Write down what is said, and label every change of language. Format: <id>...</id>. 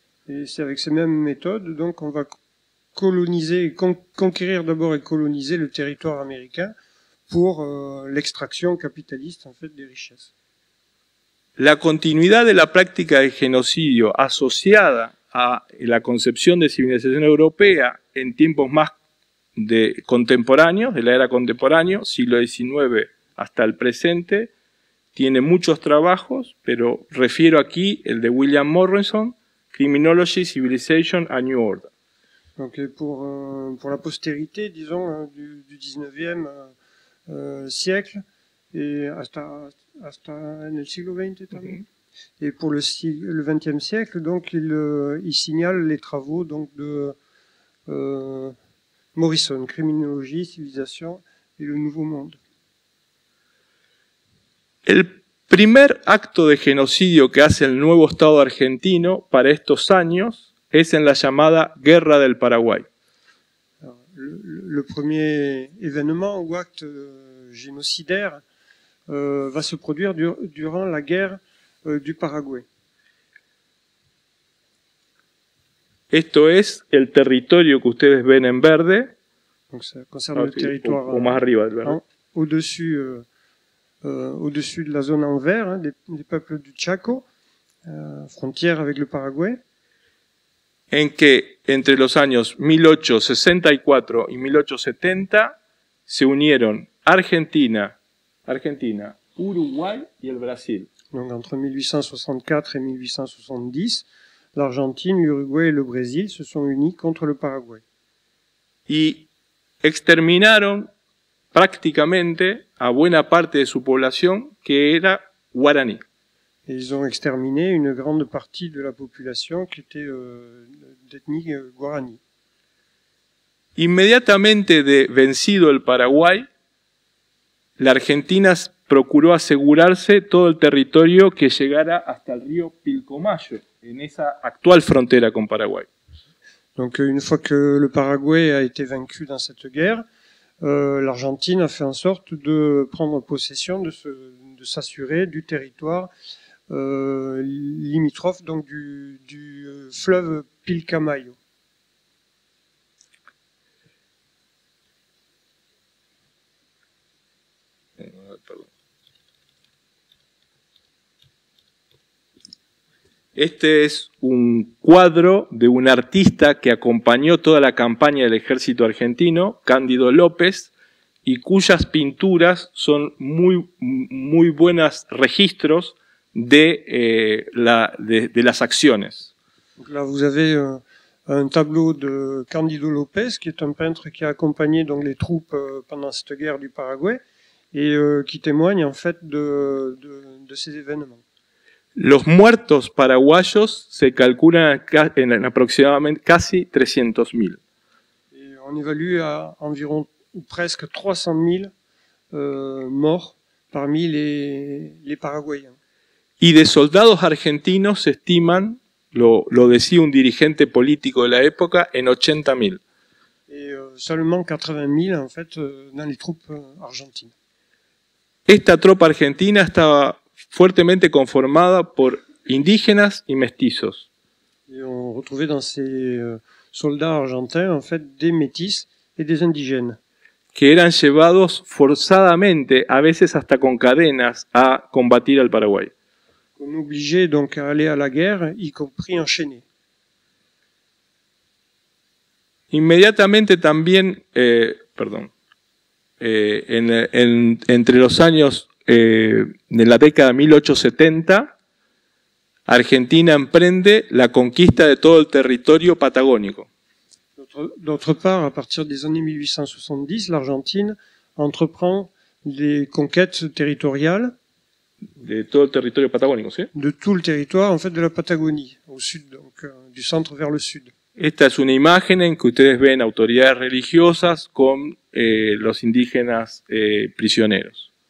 <fr>Et c'est avec ces mêmes méthodes donc on va coloniser, conquérir d'abord et coloniser le territoire américain pour l'extraction capitaliste en fait des richesses.</fr> <es>La continuidad de la práctica de genocidio asociada a la concepción de civilización europea en tiempos más contemporáneos, de la era contemporánea, siglo XIX hasta el presente, tiene muchos trabajos, pero refiero aquí el de William Morrison, Criminology, Civilization and New Order.</es> <fr>Donc pour la postérité, disons, du 19e siècle et</fr> <es>hasta en el siglo XX también.</es> <fr>Et pour le 20e siècle, donc il signale les travaux donc de Morrison, Criminologie, Civilisation et le Nouveau Monde.</fr> <es>El primer acto de genocidio que hace el nuevo Estado argentino para estos años es en la llamada Guerra del Paraguay.</es> <fr>Alors, le premier événement ou acte génocidaire va se produire durant la guerre du Paraguay.</fr> <es>Esto es el territorio que ustedes ven en verde.</es> <fr>Donc ça concerne le territoire</fr> <es>o más arriba del verde.</es> <fr>Au-dessus de la zone en vert, hein, des peuples du Chaco, frontière avec le Paraguay.</fr> <es>En que entre los años 1864 y 1870 se unieron Argentina, Uruguay y el Brasil.</es> <fr>Donc entre 1864 et 1870, l'Argentine, l'Uruguay et le Brésil se sont unis contre le Paraguay.</fr> <es>Y exterminaron prácticamente a buena parte de su población que era guaraní.</es> <fr>Et ils ont exterminé une grande partie de la population qui était d'ethnie guarani.</fr> <es>Inmediatamente de vencido el Paraguay, la Argentina procuró asegurarse todo el territorio que llegara hasta el río Pilcomayo, en esa actual frontera con Paraguay.</es> <fr>Donc une fois que le Paraguay a été vaincu dans cette guerre, l'Argentine a fait en sorte de prendre possession, de s'assurer du territoire limitrophe donc du fleuve Pilcomayo.</fr> <es>Este es un cuadro de un artista que acompañó toda la campaña del ejército argentino, Cándido López, y cuyas pinturas son muy buenos registros de las acciones.</es> <fr>Donc là, vous avez un tableau de Cándido López, qui est un peintre qui a accompagné donc les troupes pendant cette guerre du Paraguay et qui témoigne en fait de ces événements.</fr> <es>Los muertos paraguayos se calculan en aproximadamente casi 300.000.</es> <fr>Et on évalue à environ presque 300 000 morts parmi les Paraguayens.</fr> <es>Y de soldados argentinos se estiman, lo decía un dirigente político de la época, en 80.000.</es> <fr>Et seulement 80 000 en fait dans les troupes argentines.</fr> <es>Esta tropa argentina estaba fuertemente conformada por indígenas y mestizos.</es> <fr>Et on retrouvait dans ces soldats argentins en fait des métis et des indigènes.</fr> <es>Que eran llevados forzadamente, a veces hasta con cadenas, a combatir al Paraguay.</es> <fr>On obligeait donc à aller à la guerre, y compris enchaînés.</fr> <es>Inmediatamente también, entre los años de la década de 1870, Argentina emprende la conquista de todo el territorio patagónico.</es> <fr>D'autre part, à partir des années 1870, l'Argentine entreprend des conquêtes territoriales</fr> <es>De todo el territorio patagónico, ¿sí?</es> <fr>de tout le territoire en fait de la Patagonie, au sud, donc du centre vers le sud.</fr> <es>Esta es una imagen en que ustedes ven autoridades religiosas con los indígenas prisioneros.</es>